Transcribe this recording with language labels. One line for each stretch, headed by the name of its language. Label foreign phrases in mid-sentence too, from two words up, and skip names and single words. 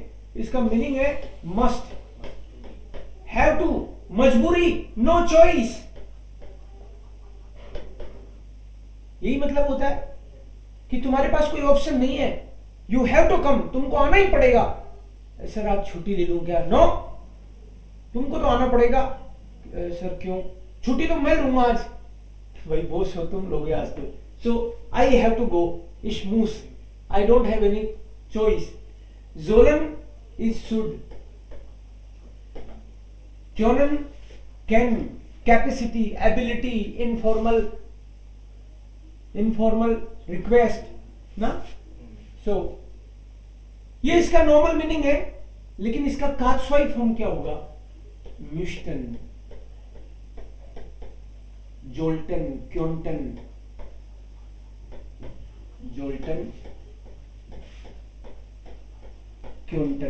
Hindi: इसका मीनिंग है
English: must, have to,
Hindi: मजबूरी,
English: no choice,
Hindi: यही मतलब होता है कि तुम्हारे पास कोई ऑप्शन नहीं है,
English: you have to come,
Hindi: तुमको आना ही पड़ेगा। सर आज छुट्टी ले लूं क्या? नो, तुमको तो आना पड़ेगा। सर क्यों? छुट्टी तो मैं लूंगा आज। भाई बॉस हो तुम लोगे आज तो।
English: So I have to go,
German: ich muss,
English: I don't have any choice. Sollen is should. Können, can, capacity, ability, informal request,
Hindi: ना? So ये इसका नॉर्मल मीनिंग है, लेकिन इसका K2 फॉर्म क्या होगा?
German: müssten, sollten, könnten, sollten, könnten.